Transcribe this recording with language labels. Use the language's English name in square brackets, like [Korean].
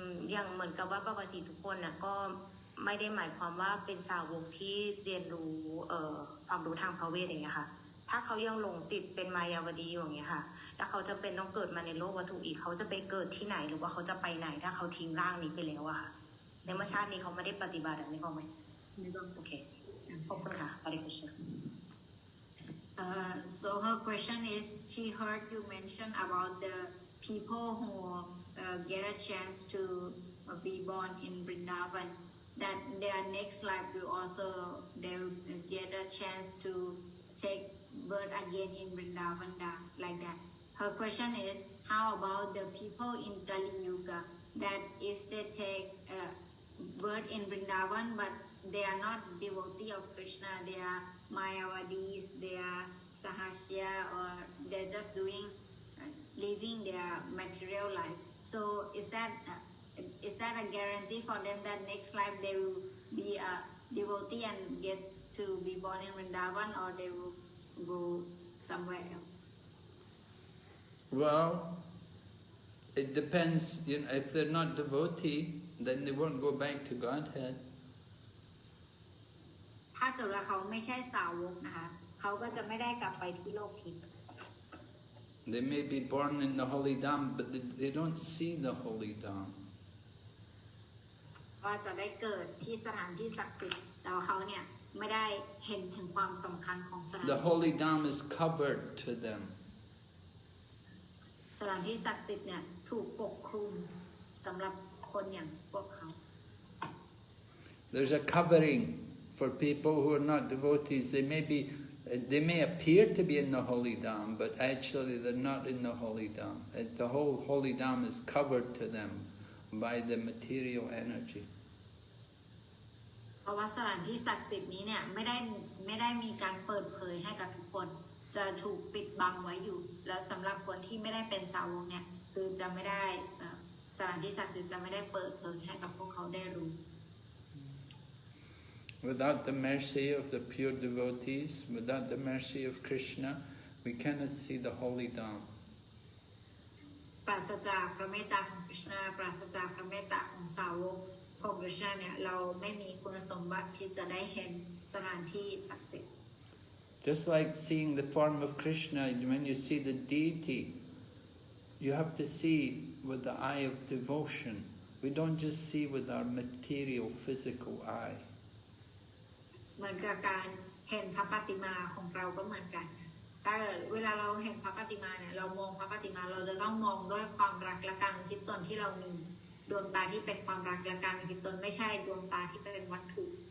[Thai] อย่างเหมือนกับว่าปาวสีทุกคนน่ะก็ไม่ได้หมายความว่าเป็นสาวกที่เรียนรู้ความรู้ทางพระเวทอย่างเงี้ยค่ะถ้าเขายังหลงติดเป็นมายาวดีอยู่อย่างเงี้ยค่ะแล้วเขาจะเป็นต้องเกิดมาในโลกวัตถุอีกเขาจะไปเกิดที่ไหนหรือว่าเขาจะไปไหนถ้าเขาทิ้งร่างนี้ไปแล้วอะค่ะในเมื่อชาตินี้เขาไม่ได้ปฏิบัตินี่ก็ไหมโอเคขอบคุณค่ะฮาริคริชนา [English] So her question is, she heard you mention about the people who get a chance to be born in Vrindavan, that their next life will also they will get a chance to take birth again in Vrindavan, like that. Her question is, how about the people in Kali Yuga, that if they take birth in Vrindavan, but they are not devotee of Krishna, they are Mayavadis, they are Sahasya, or they're just doing living their material life. So is that a guarantee for them that next life they will be a devotee and get to be born in Vrindavan, or they will go somewhere else? Well, it depends. If they're not devotee, then they won't go back to Godhead. [Thai] ถ้าเกิดว่าเขาไม่ใช่สาวกนะคะเขาก็จะไม่ได้กลับไปที่โลกทิพย์ [English] They may be born in the holy dham, but they don't see the holy dham. [Thai] ว่าจะได้เกิดที่สถานที่ศักดิ์สิทธิ์แต่ว่าเขาเนี่ยไม่ได้เห็นถึงความสำคัญของสถาน [English] The holy dham is covered to them. [Thai] สถานที่ศักดิ์สิทธิ์เนี่ยถูกปกคลุมสำหรับคนอย่างพวกเขา [English] There's a covering for people who are not devotees. They may appear to be in the holy dham, but actually they're not in the holy dham. The whole holy dham is covered to them by the material energy. [Thai] เพราะว่าสถานที่ศักดิ์สิทธิ์นี้เนี่ยไม่ได้มีการเปิดเผยให้กับทุกคนจะถูกปิดบังไว้อยู่แล้วสำหรับคนที่ไม่ได้เป็นสาวกเนี่ยคือจะไม่ได้สถานที่ศักดิ์สิทธิ์จะไม่ได้เปิดเผยให้กับพวกเขาได้รู้ [English] Without the mercy of the pure devotees, without the mercy of Krishna, we cannot see the holy dham. [Thai] ปราศจากพระเมตตาของคริชนาปราศจากพระเมตตาของสาวกของคริชนาเนี่ยเราไม่มีคุณสมบัติที่จะได้เห็นสถานที่ศักดิ์สิทธิ์ [English] Just like seeing the form of Krishna, when you see the deity, you have to see with the eye of devotion. We don't just see with our material, physical eye. [Thai] เหมือนกับการเห็นพระปฏิมาของเราก็เหมือนกันแต่เวลาเราเห็นพระปฏิมาเนี่ยเรามองพระปฏิมาเราจะต้องมองด้วยความรักและการอุทิศตนที่เรามี ดวงตาที่เป็นความรักและการมีตนไม่ใช่ดวงตาที่เป็นวัตถุ